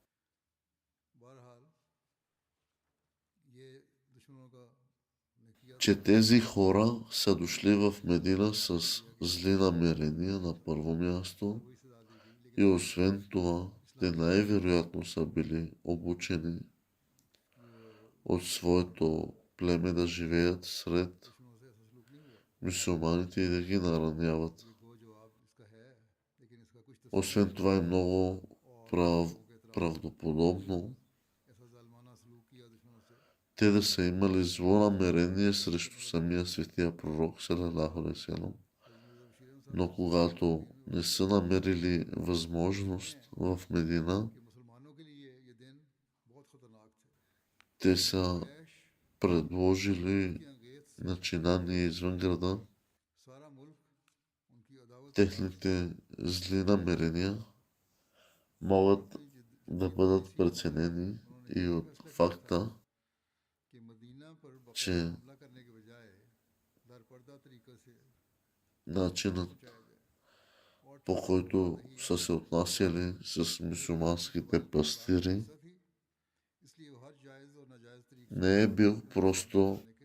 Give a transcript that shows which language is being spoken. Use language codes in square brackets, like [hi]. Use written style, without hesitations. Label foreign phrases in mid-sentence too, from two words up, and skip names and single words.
[bg] че тези хора са дошли в Медина с зли намерения на първо място и освен това те най-вероятно са били обучени от своето племе да живеят сред мюсюлманите и да ги нараняват. Освен това е много правдоподобно те да са имали зло намерение срещу самия светия пророк, [ar] صلى الله عليه وسلم. [bg] Но когато не са намерили възможност в Медина, те са предложили начинание извън града. Техните зли намерения могат да бъдат преценени и от факта, че начинът, по който са се отнасяли с мюсюлманските пастири, не е бил просто